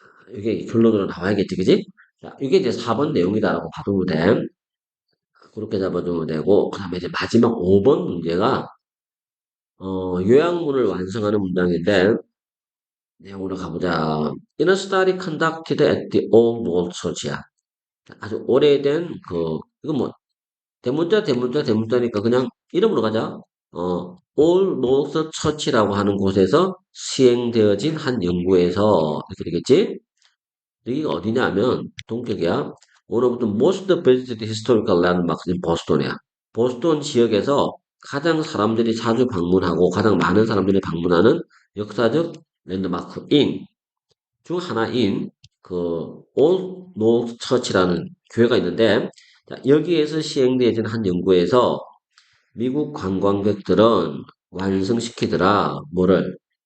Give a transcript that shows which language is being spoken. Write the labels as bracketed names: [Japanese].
[Korean] 이게 결론으로 나와야겠지, 그지? 자, 이게 이제 4번 내용이다라고 봐두면 돼. 그렇게 잡아주면 되고, 그 다음에 이제 마지막 5번 문제가, 요약문을 완성하는 문장인데, 내용으로 가보자. [English] In a study conducted at the Old World Church야. [Korean] 아주 오래된, 이거 뭐, 대문자니까 그냥 이름으로 가자. Old World Church라고 하는 곳에서 시행되어진 한 연구에서, 이렇게 되겠지? 여기가 어디냐면 동격이야. [English] One of the most visited historical landmarks in Boston이야. 보스턴 지역에서 가장 사람들이 자주 방문하고 가장 많은 사람들이 방문하는 역사적 랜드마크인 중 하나인 올 노스 처치라는 교회가 있는데 자, 여기에서 시행되어진 한 연구에서 미국 관광객들은 완성시키더라. 뭐를?